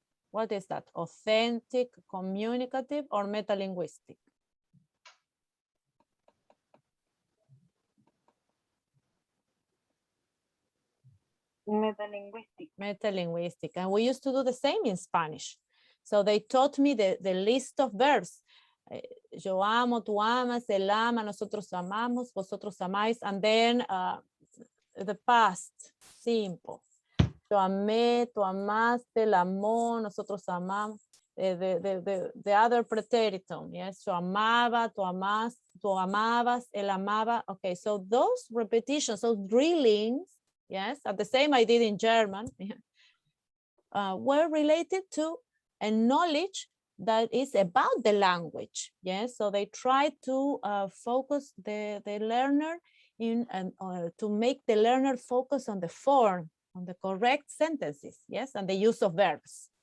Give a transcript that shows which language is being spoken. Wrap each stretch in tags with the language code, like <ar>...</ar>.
<en>What is that? Authentic, communicative, or metalinguistic? Metalinguistic. And we used to do the same in Spanish. So they taught me the list of verbs.</en> <es>Yo amo, tú amas, él ama, nosotros amamos, vosotros amáis.</es> <en>And then the past, simple.</en> <es>Yo amé, tú amaste, él amó, nosotros amamos.</es> <en>The other preteritum, yes.</en> <es>Yo amaba, tú amabas, él amaba.</es> <en>Okay, so those repetitions, those drillings, yes, at the same I did in German, were related to a knowledge that is about the language. Yes, so they try to focus the learner in to make the learner focus on the form, on the correct sentences, yes, and the use of verbs.</en>